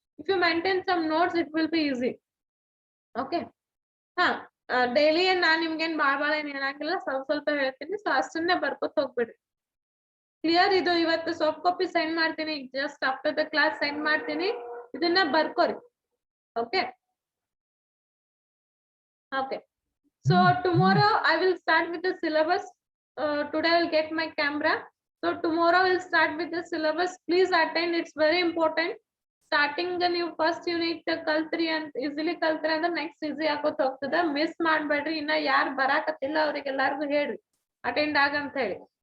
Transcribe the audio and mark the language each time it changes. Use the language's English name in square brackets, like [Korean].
[English] If you maintain some notes it will be easy. [Kannada] Okay, ಹಾ, daily ನಾನ್ ನಿಮ್ಗೇನ್ ಬಾಳ ಏನ್ ಹೇಳಂಗಿಲ್ಲ, ಸ್ವಲ್ಪ ಸ್ವಲ್ಪ ಹೇಳ್ತೀನಿ. ಸೊ ಅಷ್ಟನ್ನೇ ಬರ್ಕೊತ ಹೋಗ್ಬಿಡ್ರಿ. ಕ್ಲಿಯರ್? ಇದು ಇವತ್ತು ಸಾಫ್ಟ್ ಕಾಪಿ ಸೆಂಡ್ ಮಾಡ್ತೀನಿ, [English] just after the class [Kannada] send ಮಾಡ್ತೀನಿ, ಇದನ್ನ ಬರ್ಕೋರಿ. [English] Okay, okay. So tomorrow I will start with the syllabus. Today I will get my camera. So tomorrow I will start with the syllabus. Please attend, it's very important. Starting the new first unit [Kannada] ಕಲ್ತ್ರಿ ಅಂತ easily ಕಲ್ತ್ರಿ ಅಂದ್ರೆ next easy ಆಗೋತ್ ಹೋಗ್ತದ. Miss ಮಾಡ್ಬೇಡ್ರಿ. ಇನ್ನ ಯಾರು ಬರಾಕತ್ತಿಲ್ಲ ಅವ್ರಿಗೆಲ್ಲಾರ್ಗು ಹೇಳ್ರಿ attend ಆಗಂತ ಹೇಳಿ.